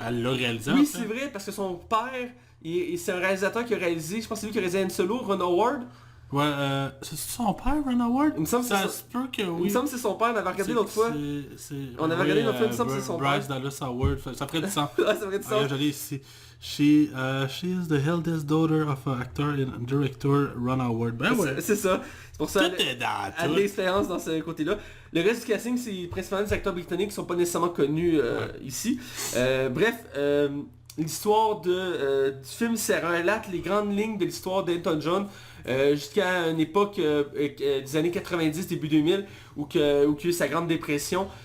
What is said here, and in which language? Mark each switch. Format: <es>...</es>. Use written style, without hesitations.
<fr>Elle l'a réalisé. Oui, c'est vrai, parce que son père, c'est un réalisateur qui a réalisé, je pense que c'est lui qui a réalisé Han Solo, Ron Howard. Ouais, c'est son père, Ron Howard? Il me semble que ça se peut que oui. Il me semble que c'est son père, on avait regardé l'autre fois. On avait regardé l'autre fois, il me semble que c'est son père. Bryce Dallas Howard, ça ferait du sens. Ouais, ça ferait du sens. J'allais ici.</fr> <en>She is the eldest daughter of actor and director Ron Howard.</en> <fr>Ben ouais. C'est ça. C'est pour ça tout est dans elle a de l'expérience dans ce côté-là. Le reste du casting, c'est principalement des acteurs britanniques qui sont pas nécessairement connus ici. Bref, l'histoire du film, ça relate les grandes lignes de l'histoire d'Elton John jusqu'à une époque des années 90, début 2000, où il y a eu sa grande dépression.</fr>